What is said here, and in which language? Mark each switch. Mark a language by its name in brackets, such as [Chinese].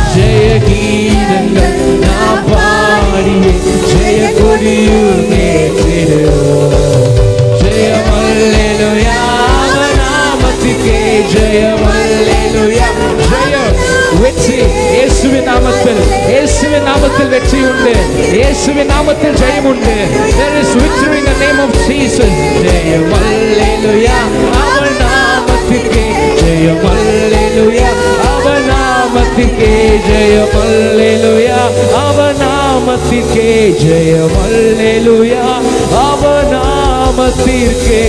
[Tamil] ஜெய கீதங்கள் நாம் பாடியே ஜெய கொடியும் ஏற்றிடுவோம். ஜெயம் அல்லேலூயா நாமத்திற்கே ஜெயம், அல்லேலூயா ஜெயம். வெற்றி இயேசுவின் நாமத்தில், இயேசுவின் நாமத்தில் வெற்றி உண்டு, இயேசுவின் நாமத்தில் ஜெயம் உண்டு. [English] There is victory in the name of Jesus. [Tamil] Jayam hallelujah our நாமத்திற்கே Jayam, hallelujah our நாமத்திற்கே Jayam, hallelujah our நாமத்திற்கே Jayam, hallelujah our நாமத்திற்கே.